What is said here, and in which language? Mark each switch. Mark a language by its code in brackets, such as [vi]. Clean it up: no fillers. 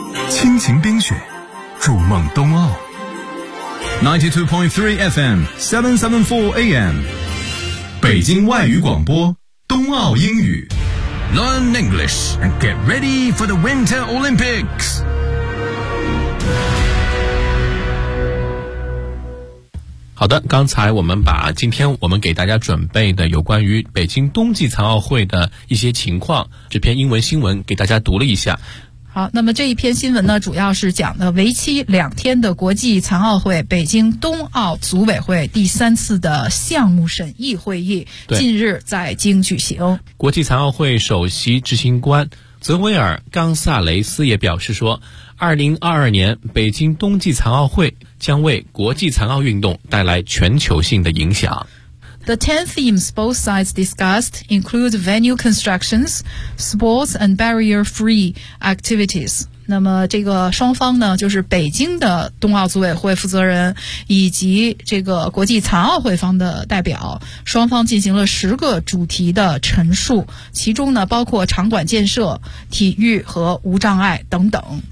[zh] 亲情冰雪，筑梦冬奥。92.3 FM, 774 AM, 北京外语广播，冬奥英语。 [en] Learn English and get ready for the Winter Olympics. [zh] 好的，刚才我们把今天我们给大家准备的有关于北京冬季残奥会的一些情况，这篇英文新闻给大家读了一下。好，那么这一篇新闻呢，主要是讲的为期两天的国际残奥会北京冬奥组委会第三次的项目审议会议近日在京举行。国际残奥会首席执行官泽维尔·冈萨雷斯也表示说，2022年北京冬季残奥会将为国际残奥运动带来全球性的影响。 [en] The 10 themes both sides discussed include venue constructions, sports and barrier-free activities. [zh] 那么这个双方呢，就是北京的冬奥组委会负责人以及这个国际残奥会方的代表，双方进行了10个主题的陈述，其中呢包括场馆建设、体育和无障碍等等。